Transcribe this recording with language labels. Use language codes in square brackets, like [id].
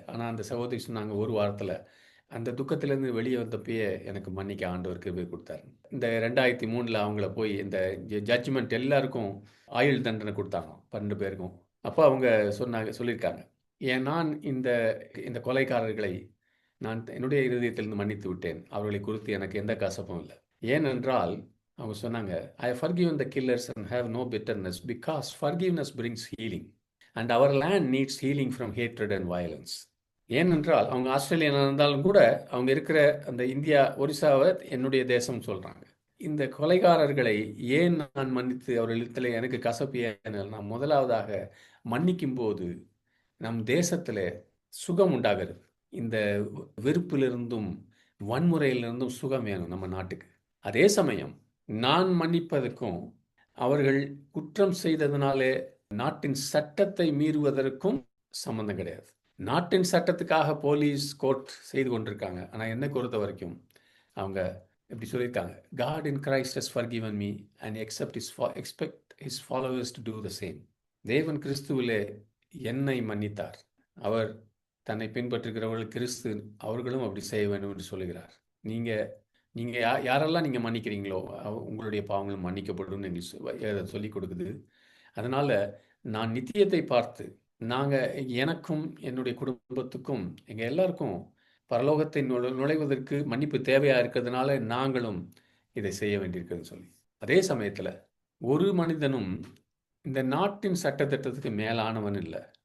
[ta] ஆனா அந்த சகோதரி சொன்னாங்க, ஒரு வாரத்துல அந்த துக்கத்திலேருந்து வெளியே வந்தப்பயே எனக்கு மன்னிக்க ஆண்டவர் கிருபை கொடுத்தாரு. இந்த 2003ல அவங்கள போய் இந்த ஜட்ஜ்மெண்ட் எல்லாருக்கும் ஆயுள் தண்டனை கொடுத்தாங்க, 12 பேருக்கும். அப்போ அவங்க சொல்லியிருக்காங்க, நான் இந்த இந்த கொலைகாரர்களை நான் என்னுடைய இருதயத்திலிருந்து மன்னித்து விட்டேன். அவர்களை குறித்து எனக்கு எந்த கசப்பும் இல்லை. ஏனென்றால் அவங்க சொன்னாங்க, [en] I have forgiven the killers and have no bitterness because forgiveness brings healing and our land needs healing from hatred and violence. [ta] ஏனென்றால் அவங்க ஆஸ்திரேலியா இருந்தாலும் கூட அவங்க இருக்கிற அந்த இந்தியா, ஒரிசாவை என்னுடைய தேசம் சொல்றாங்க. இந்த கொலைகாரர்களை ஏன் நான் மன்னித்து அவர்களிடத்தில் எனக்கு கசப்பு ஏனென்றால், நான் முதலாவதாக மன்னிக்கும் போது நம் தேசத்தில் சுகம் உண்டாகிறது. இந்த வெறுப்பிலிருந்தும் வன்முறையிலிருந்தும் சுகம் வேணும் நம்ம நாட்டுக்கு. அதே சமயம் நான் மன்னிப்பதற்கும் அவர்கள் குற்றம் செய்ததினாலே நாட்டின் சட்டத்தை மீறுவதற்கும் சம்பந்தம் கிடையாது. நாட்டின் சட்டத்துக்காக போலீஸ் கோர்ட் செய்து கொண்டிருக்காங்க. ஆனால் என்னை பொறுத்த வரைக்கும் அவங்க எப்படி சொல்லியிருக்காங்க, [en] God in Christ has forgiven me and expect his followers to do the same. [ta] தேவன் கிறிஸ்துவிலே என்னை மன்னித்தார். அவர் தன்னை பின்பற்றுகிறவர்கள் கிறிஸ்து அவர்களும் அப்படி செய்ய வேண்டும் என்று சொல்லுகிறார். நீங்கள் யாரெல்லாம் நீங்கள் மன்னிக்கிறீங்களோ உங்களுடைய பாவங்களும் மன்னிக்கப்படும் என்று சொல்லி கொடுக்குது. அதனால் நான் நித்தியத்தை பார்த்து எனக்கும் என்னுடைய குடும்பத்துக்கும் எங்கள் எல்லாருக்கும் பரலோகத்தை நுழைவதற்கு மன்னிப்பு தேவையாக இருக்கிறதுனால நாங்களும் இதை செய்ய வேண்டியிருக்குதுன்னு சொல்லி, அதே சமயத்தில் ஒரு மனிதனும் இந்த நாட்டின் சட்டத்திட்டத்துக்கு மேலானவன் இல்லை.